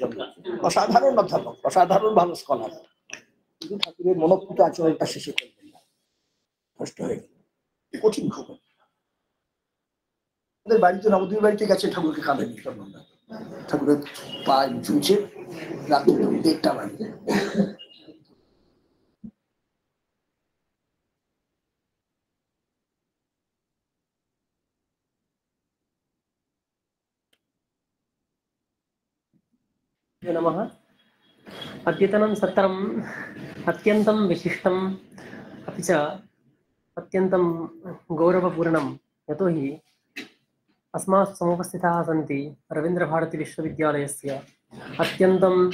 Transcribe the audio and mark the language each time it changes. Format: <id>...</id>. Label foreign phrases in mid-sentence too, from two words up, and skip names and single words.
<bn>অসাধারণ অধ্যাপক, অসাধারণ ভালো স্কলার, কিন্তু ঠাকুরের মনঃপূত আচরণটা শেষে করবেন না, নষ্ট হয়ে গেল, কঠিন খবর। আমাদের বাড়িতে নবদ্বীপ বাড়িতে গেছে, ঠাকুরকে কাঁদে নিঃসন্দেহ, ঠাকুরের পায়ে ঝুলছে, রাত্রি 1:30 বাজে।</bn> <sa>नमः। अद्यतनं सत्रम् अत्यन्तं विशिष्टम् अपि च अत्यन्तं गौरवपूर्णं, यतोहि अस्मासु समुपस्थिताः सन्ति रवीन्द्रभारतीविश्वविद्यालयस्य अत्यन्तं</sa>